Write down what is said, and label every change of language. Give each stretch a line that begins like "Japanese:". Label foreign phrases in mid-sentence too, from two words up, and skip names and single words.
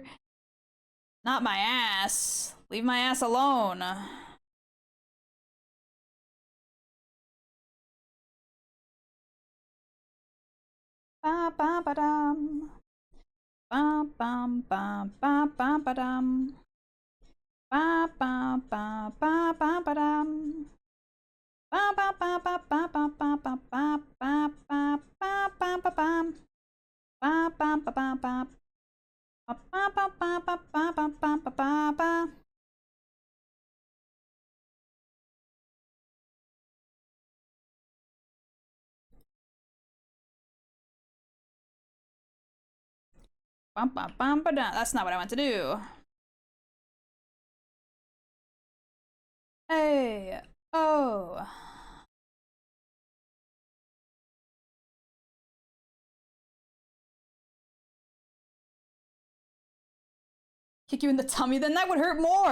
English: Not my ass. Leave my ass alone. Ba ba ba dum. Bum bum bum bum bum ba dum. Ba ba ba ba ba ba dum. Ba ba ba ba ba ba ba ba ba ba ba ba ba ba bum. Ba ba ba ba ba. Ba ba ba ba ba ba ba ba ba ba. Bum bum bum ba dum. That's not what I want to do. Hey. Oh. Kick you in the tummy, then that would hurt more.